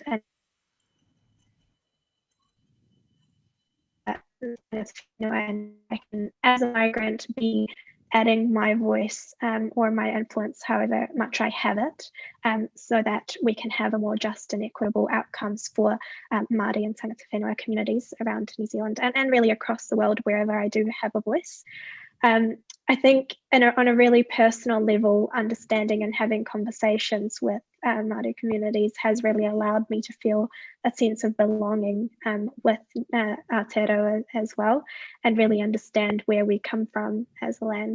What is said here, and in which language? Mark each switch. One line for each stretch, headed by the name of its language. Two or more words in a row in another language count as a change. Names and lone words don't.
English: And I can, as a migrant, be adding my voice or my influence, however much I have it, so that we can have a more just and equitable outcomes for Māori and
Māori: tangata whenua
English: communities around New Zealand, and really across the world wherever I do have a voice. I think on a really personal level, understanding and having conversations with Māori communities has really allowed me to feel a sense of belonging with Aotearoa as well, and really understand where we come from as a land.